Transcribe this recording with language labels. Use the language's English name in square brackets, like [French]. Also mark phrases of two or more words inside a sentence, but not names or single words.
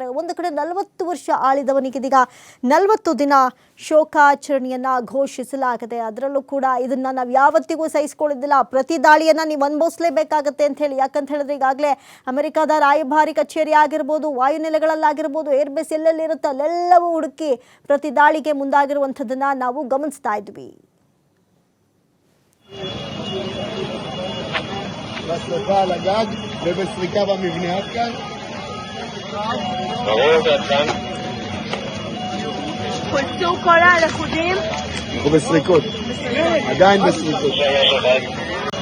[Kannada] ಒಂದು ಕಡೆ 40 ವರ್ಷ ಆಳಿದವನಿಗೆ ಇದೀಗ 40 ದಿನ ಶೋಕಾಚರಣೆಯನ್ನ ಘೋಷಿಸಲಾಗಿದೆ. ಅದರಲ್ಲೂ ಕೂಡ ಇದನ್ನ ನಾವು ಯಾವತ್ತಿಗೂ ಸಹಿಸಿಕೊಳ್ಳೋದಿಲ್ಲ, ಪ್ರತಿ ದಾಳಿಯನ್ನ ನೀವು ಅನುಭವಿಸಲೇಬೇಕಾಗತ್ತೆ ಅಂತ ಹೇಳಿ. ಯಾಕಂತ ಹೇಳಿದ್ರೆ ಈಗಾಗಲೇ ಅಮೆರಿಕದ ರಾಯಭಾರಿ ಕಚೇರಿ ಆಗಿರ್ಬೋದು, ವಾಯುನೆಲೆಗಳಲ್ಲಾಗಿರ್ಬೋದು, ಏರ್ಬೇಸ್ ಎಲ್ಲೆಲ್ಲಿ ಇರುತ್ತೆ ಅಲ್ಲೆಲ್ಲವೂ ಹುಡುಕಿ ಪ್ರತಿ ದಾಳಿಗೆ ಮುಂದಾಗಿರುವಂಥದ್ದನ್ನ ನಾವು ಗಮನಿಸ್ತಾ ಇದ್ವಿ. [Hebrew] בשריפה על הגג ובסריקה במבנה. עד כאן? ברור, עד כאן. חולצו כל הלכודים? אנחנו בסריקות. עדיין בסריקות.